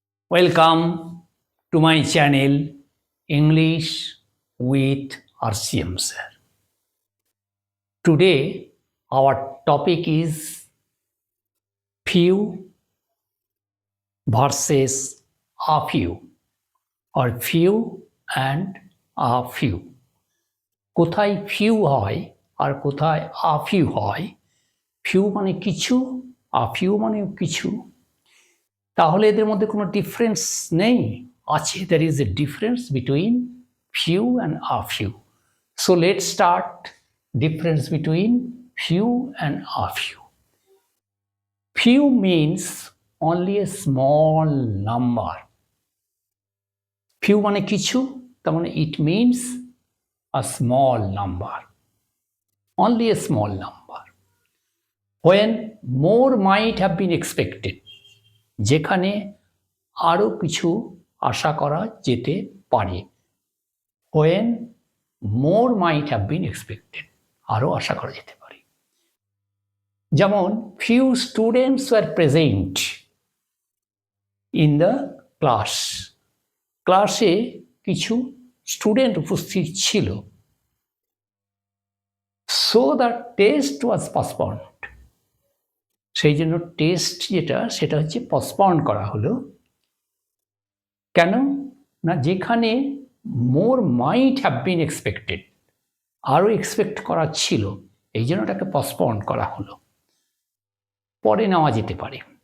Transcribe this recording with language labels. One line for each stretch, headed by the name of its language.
English: Welcome to my channel English with RCM sir. Today our topic is few versus a few or few and a few.
Bangla: কোথায় few হয় আর কোথায় a few হয়, few মানে কিছু, a few মানে কিছু, তাহলে এদের মধ্যে কোনো ডিফারেন্স নেই?
English: আছে, there is a difference between few and a few. So let's start difference between few and a few. Few means only a small number.
Bangla: Few মানে কিছু, তার মানে
English: it means a small number. Only a small number. When more might have been expected,
Bangla: যেখানে আরো কিছু আশা করা যেতে পারে।
English: When more might have been expected,
Bangla: আরো আশা করা যেতে পারে।
English: যেমন few students were present in the class.
Bangla: ক্লাসে কিছু স্টুডেন্ট উপস্থিত ছিল।
English: So the test was postponed.
Bangla: সেই জন্য টেস্ট সেটা হচ্ছে পসপন্ড করা হলো। কেন না, যেখানে
English: more might have been expected,
Bangla: আরও এক্সপেক্ট করা ছিল, এই জন্য ওটাকে পসপন্ড করা হলো, পরে নেওয়া যেতে পারে।